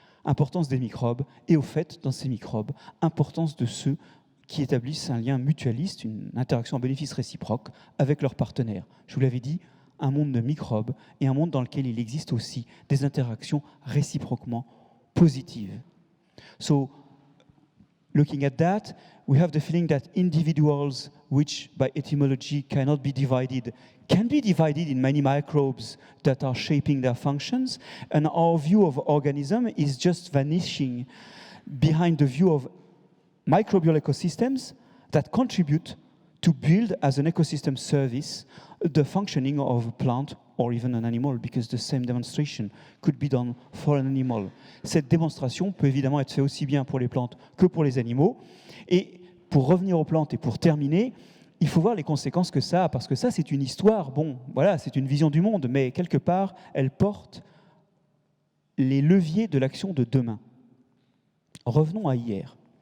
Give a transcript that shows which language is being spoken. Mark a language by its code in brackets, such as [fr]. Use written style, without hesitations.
[fr] Importance des microbes et, au fait, dans ces microbes, importance de ceux qui établissent un lien mutualiste, une interaction en bénéfice réciproque avec leurs partenaires. Je vous l'avais dit, un monde de microbes et un monde dans lequel il existe aussi des interactions réciproquement positives. [en] So, looking at that, we have the feeling that individuals, which by etymology cannot be divided, can be divided in many microbes that are shaping their functions, and our view of organism is just vanishing behind the view of microbial ecosystems that contribute to build as an ecosystem service the functioning of a plant or even an animal, because the same demonstration could be done for an animal. [fr] Cette démonstration peut évidemment être faite aussi bien pour les plantes que pour les animaux. Et pour revenir aux plantes et pour terminer, il faut voir les conséquences que ça a, parce que ça, c'est une histoire, bon, voilà, c'est une vision du monde, mais quelque part, elle porte les leviers de l'action de demain. Revenons à hier.